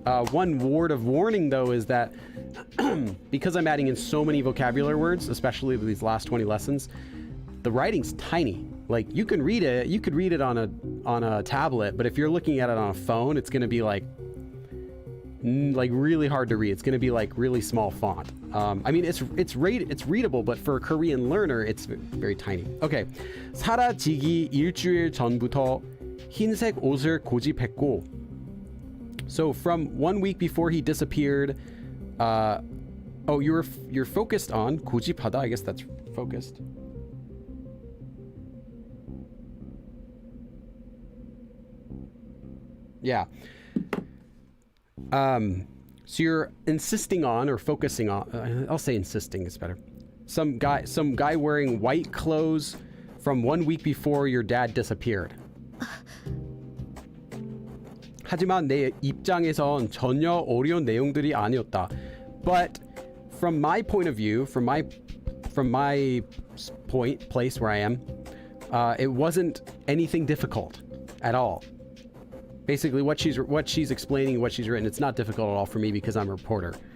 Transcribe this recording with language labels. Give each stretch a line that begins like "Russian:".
English: One word of warning, though, is that because I'm adding in so many vocabulary words, especially these last 20 lessons, the writing's tiny. Like, you can read it, you could read it on a tablet, but if you're looking at it on a phone, it's going to be like really hard to read. It's going to be like really small font. I mean, it's readable, but for a Korean learner, it's very tiny.
Korean: Okay, 사라지기 일주일 전부터 흰색 옷을 고집했고.
English: So from 1 week before he disappeared, oh, you're focused on 고집하다. I guess that's focused. Yeah. So you're insisting on or focusing on, I'll say insisting is better. Some guy wearing white clothes from 1 week before your dad disappeared.
Korean: 하지만 내 입장에선 전혀 어려운 내용들이 아니었다.
English: But from my point of view, from my place where I am, it wasn't anything difficult at all. Basically, what she's explaining, what she's written, it's not difficult at all for me because I'm a reporter.